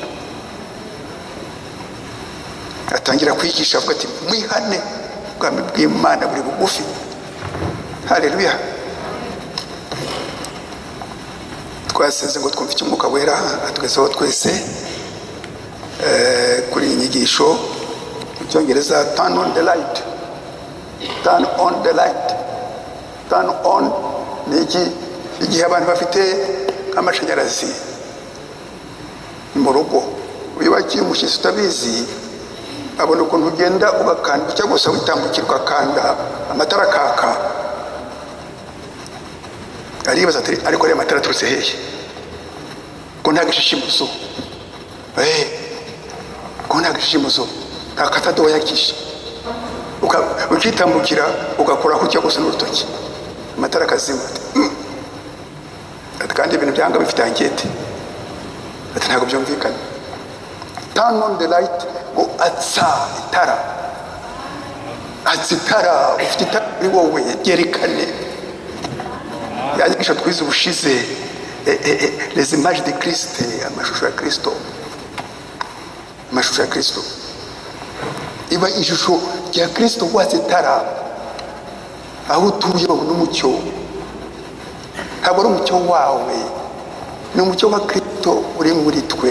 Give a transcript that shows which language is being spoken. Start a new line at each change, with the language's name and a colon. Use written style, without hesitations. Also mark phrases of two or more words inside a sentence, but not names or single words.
Kinyarwanda: Atangira kwigisha avuga ati, mwihane, ubwami bw'Imana buri bugufi. Haleluya. Twaseze ngo twumve icyo umwuka wera atwezaho twese kuri iyi nyigisho. Mu Cyongereza,
English: turn on the light. Turn on the light. Turn on
Kinyarwanda: ni iki? Igihe abantu bafite amashanyarazi mu rugo, iyo wakiye umushyitsi utabizi, abona ukuntu ugenda ugakanda cyangwa gusa witambukira ugakanda amatara kaka. Aribaza ati, ariko ariya matara aturutse hehe? Ko nta gishishimuzo, ko nta gishishimuzo, nta katado yakishe. Ukitambukira ugakoraho cyangwa gusa n'urutoki, amatara akazima. Kandi ibintu byanga bifite ankete, ati ntabwo byumvikana.
English: Turn on the light,
Kinyarwanda: ngo atsa itara, atsa itara, ufite itara muri wowe, ryerekane. Yanyigisho twize ubushize,
French: les images de Christ,
Kinyarwanda: amashusho ya Kristo, amashusho ya Kristo. Iba ishusho rya Kristo watsa itara, aho utuye n'umucyo. Ntabwo ari umucyo wawe, ni umucyo wa Kristo uri muri twe.